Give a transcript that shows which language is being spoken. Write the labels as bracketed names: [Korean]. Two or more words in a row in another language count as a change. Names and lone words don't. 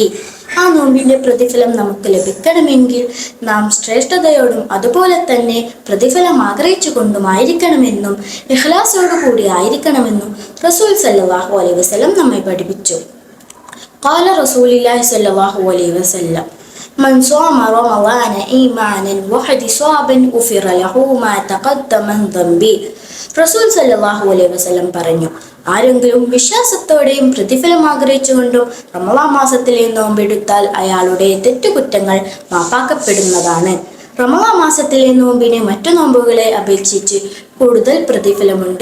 [Malayalam] ആ നോമ്പിന്റെ പ്രതിഫലം നമുക്ക് ലഭിക്കണമെങ്കിൽ നാം ശ്രേഷ്ഠതയോടും അതുപോലെ തന്നെ പ്രതിഫലം ആഗ്രഹിച്ചുകൊണ്ടുമായിരിക്കണമെന്നും ഇഖ്ലാസോടുകൂടി ആയിരിക്കണമെന്നും റസൂൽ [Arabic] صلى الله عليه وسلم [Malayalam] നമ്മെ പഠിപ്പിച്ചു. [Arabic] قال رسول الله صلى الله عليه وسلم من صام رمضان إيمانا واحتسابا غفر له ما تقدم من ذنبه. [Malayalam] റസൂൽ [Arabic] صلى الله عليه وسلم [Malayalam] പറഞ്ഞു, ആരെങ്കിലും വിശ്വാസത്തോടെയും പ്രതിഫലം ആഗ്രഹിച്ചുകൊണ്ടും റമളാൻ മാസത്തിലെ നോമ്പെടുത്താൽ അയാളുടെ തെറ്റുകുറ്റങ്ങൾ മാപ്പാക്കപ്പെടുന്നതാണ്. റമളാൻ മാസത്തിലെ നോമ്പിന് മറ്റു നോമ്പുകളെ അപേക്ഷിച്ച് കൂടുതൽ പ്രതിഫലമുണ്ട്.